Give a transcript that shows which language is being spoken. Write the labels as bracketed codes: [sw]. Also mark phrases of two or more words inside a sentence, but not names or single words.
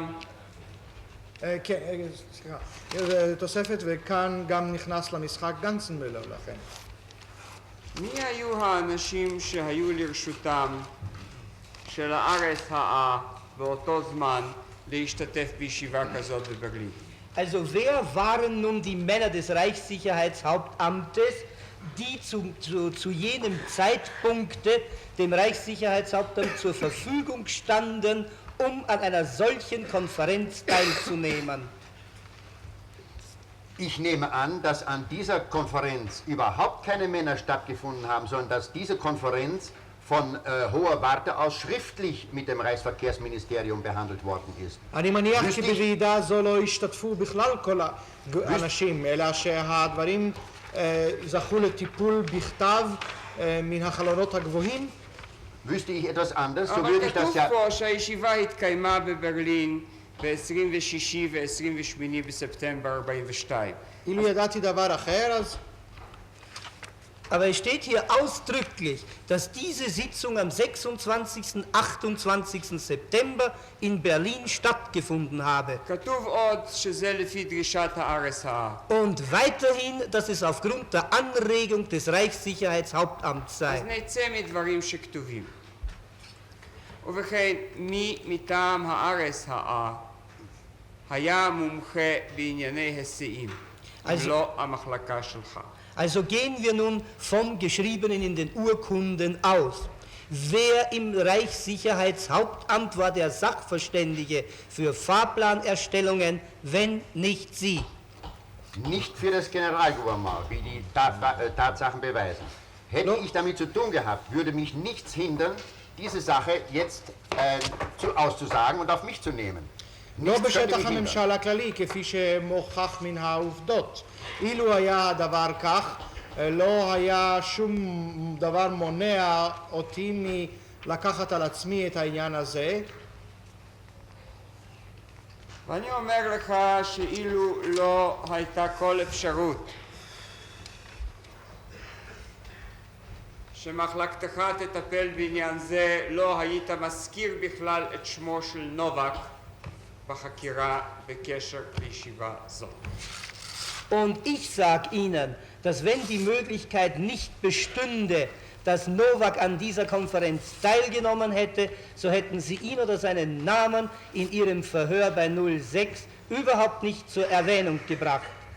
[he] כן, סליחה, תוספת, וכאן גם נכנס למשחק גנצנמולר לכן. מי היו האנשים שהיו לרשותם של ה-RSHA באותו זמן להשתתף בישיבה כזאת בברלין? [de] Also wer waren nun die Männer des Reichssicherheitshauptamtes, die zu jenem Zeitpunkte dem Reichssicherheitshauptamt zur Verfügung standen, um an einer solchen Konferenz teilzunehmen? Ich nehme an, dass an dieser Konferenz überhaupt keine Männer stattgefunden haben, sondern dass diese Konferenz von hoher Warte aus schriftlich mit dem Reichsverkehrsministerium behandelt worden ist. אני מניח כי בוועידה זו לא השתתפו בכלל כל האנשים, אלא שהדברים זכו לטיפול בכתב מן החלונות הגבוהים. Wüsste ich etwas anders, so [he] אבל [de] würde ich das [he] כתוב [de] ja... [he] פה שהישיבה התקיימה בברלין ב-26 ו-28 בספטמבר 42. אילו ידעתי דבר אחר, אז... [de] Aber es steht hier ausdrücklich, dass diese Sitzung am 26. und 28. September in Berlin stattgefunden habe. [he] כתוב עוד שזה לפי דרישת ה-RSHA. [de] Und weiterhin, dass es aufgrund der Anregung des Reichssicherheitshauptamts sei. [he] אז נצא מדברים שכתובים. ובכן, מי מטעם ה-RSHA היה מומחה בענייני היסעים, לא המחלקה שלך? [de] Also gehen wir nun vom Geschriebenen in den Urkunden aus. Wer im Reichssicherheitshauptamt war der Sachverständige für Fahrplanerstellungen, wenn nicht Sie? Nicht für das Generalgouvernement, wie die Tatsachen beweisen. Hätte ich damit zu tun gehabt, würde mich nichts hindern, diese Sache jetzt auszusagen und auf mich zu nehmen. [he] לא בשטח הממשל הכללי, כפי שמוכח מן העובדות. אילו היה הדבר כך, לא היה שום דבר מונע אותי מלקחת על עצמי את העניין הזה. ואני אומר לך שאילו לא הייתה כל אפשרות שמחלקתך תטפל בעניין זה, לא היית מזכיר בכלל את שמו של נובק בחקירה בקשר לישיבה זאת. [de] Und ich sage Ihnen, dass wenn die Möglichkeit nicht bestünde, dass Nowak an dieser Konferenz teilgenommen hätte, so hätten Sie ihn oder seinen Namen in Ihrem Verhör bei 06 überhaupt nicht zur Erwähnung gebracht.